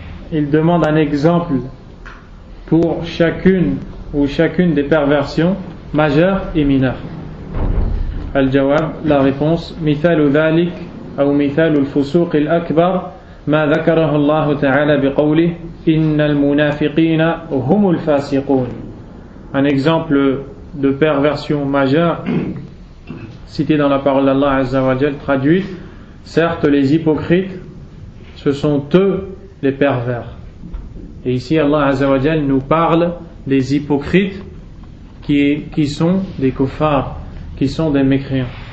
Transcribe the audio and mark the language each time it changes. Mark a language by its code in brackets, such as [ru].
[fr] Il demande un exemple pour chacune des perversions majeures et mineures. [ar] الجواب, [fr] la réponse: [ar] مثال ذلك أو مثال الفسوق الأكبر ما ذكره الله تعالى بقوله إن المنافقين هم الفاسقون. [fr] Un exemple de perversion majeure cité dans la parole d'Allah Azza wa Jal, traduite: certes les hypocrites, ce sont eux les pervers. Et ici Allah Azza wa Jal nous parle des hypocrites qui sont des kuffars, qui sont des mécréants.